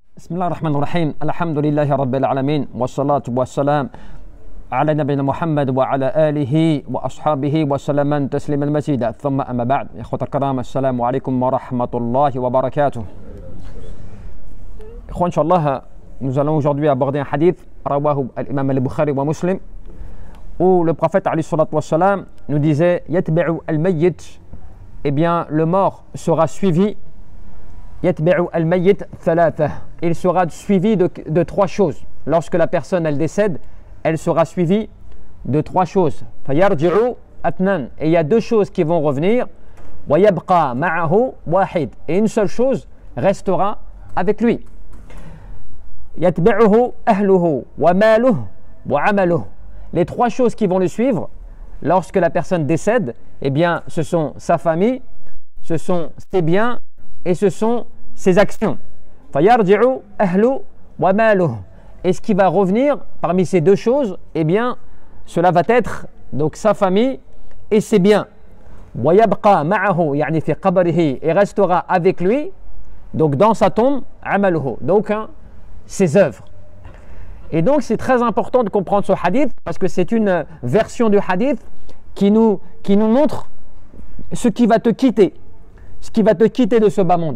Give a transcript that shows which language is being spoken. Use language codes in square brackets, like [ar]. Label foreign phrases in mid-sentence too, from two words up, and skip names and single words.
[ar] بسم الله الرحمن الرحيم الحمد لله رب العالمين والصلاة والسلام على نبينا محمد وعلى آله وأصحابه وسلم تسليما مزيدا ثم أما بعد إخوة الكرام السلام عليكم ورحمة الله وبركاته. [fr] إخوان Inch'Allah, nous allons aujourd'hui aborder un hadith [ar] رواه الإمام البخاري ومسلم [fr] où le prophète [ar] عليه الصلاة والسلام [fr] nous disait [ar] يتبع الميت, [fr] eh bien le mort sera suivi [ar] يتبع الميت ثلاثة, [fr] il sera suivi de trois choses. Lorsque la personne elle décède, elle sera suivie de trois choses. [ar] فيرجع اثنان, [fr] et il y a deux choses qui vont revenir. [ar] ويبقى معه واحد, [fr] et une seule chose restera avec lui. [ar] يتبعه أهله وماله وعمله. [fr] Les trois choses qui vont le suivre lorsque la personne décède, eh bien ce sont sa famille, ce sont ses biens et ce sont ses actions. [ar] فيرجع أهله وماله. [fr] Et ce qui va revenir parmi ces deux choses, eh bien cela va être donc sa famille et ses biens. [ar] ويبقى معه يعني في قبره, [fr] et restera avec lui, donc dans sa tombe, amaluhu, donc ses œuvres. Et donc c'est très important de comprendre ce hadith parce que c'est une version du hadith qui nous montre ce qui va te quitter, ce qui va te quitter de ce bas monde.